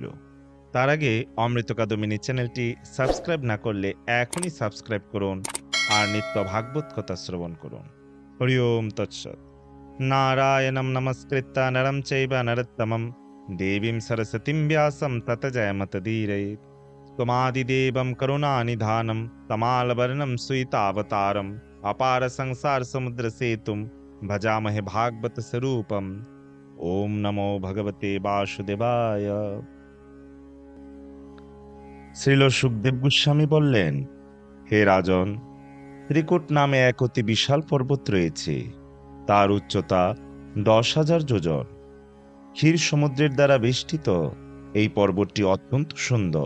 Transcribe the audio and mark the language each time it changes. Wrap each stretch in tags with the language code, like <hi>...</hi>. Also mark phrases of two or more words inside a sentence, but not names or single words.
<bn>তার আগে অমৃত কাদম্বিনী চ্যানেলটি সাবস্ক্রাইব না করলে এখনই সাবস্ক্রাইব করুন আর নিত্য ভাগবত কথা শ্রবণ করুন।</bn> <sa>হরি ওম তৎসৎ। নারায়ণম নমস্কৃত্য নরম চৈব নরোত্তমম দেবীং সরস্বতীং ব্যাসং ততো জয়মুদীরয়েৎ। त्वमादिदेवं करुणानिधानं तमालवर्णं सुवितावतारम् अपार संसार समुद्र सेतुं भजामहे भागवत स्वरूपम्। ओम नमो भगवते वासुदेवाय।</sa> <bn>শ্রীল সুখদেব গোস্বামী বললেন, হে রাজন, ত্রিকূট নামে এক অতি বিশাল পর্বত রয়েছে। তার উচ্চতা 10,000 যোজন। ক্ষীর সমুদ্রের দ্বারা বেষ্টিত এই পর্বতটি অত্যন্ত সুন্দর।</bn>